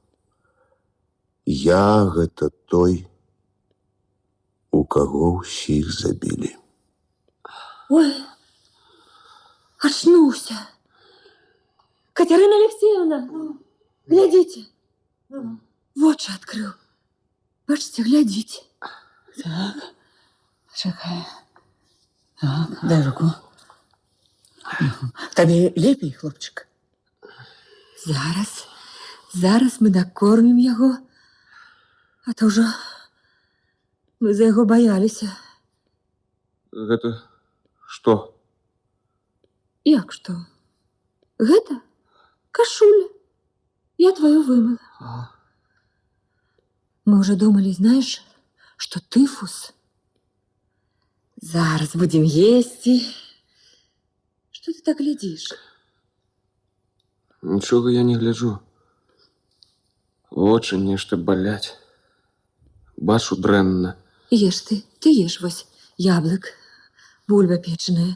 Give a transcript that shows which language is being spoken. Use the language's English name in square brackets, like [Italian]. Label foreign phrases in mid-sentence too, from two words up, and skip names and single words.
[Belarusian] Я гэта той, у каго ўсіх забілі. [Russian] Ой, очнулся. Катерина Алексеевна, глядите. [Belarusian] Вочы открыл. [Russian] Бачите, глядите. [Ukrainian] Так, чекай. Так, дай руку. [Belarusian] Табе лепей, хлопчик? Зараз мы накормім яго. А то ўжо мы за яго баяліся. Гэта што? Як што? Гэта кашуля. [Russian] Я твою вымыла. Мы уже думали, знаешь, что тыфус. [Belarusian] Зараз будем есці. [Russian] Что ты так глядишь? [Belarusian] Нічога я не гляджу. Вочы нешта баляць. Бачу дрэнна. Ешь ты ешь вось яблык, бульба печаная.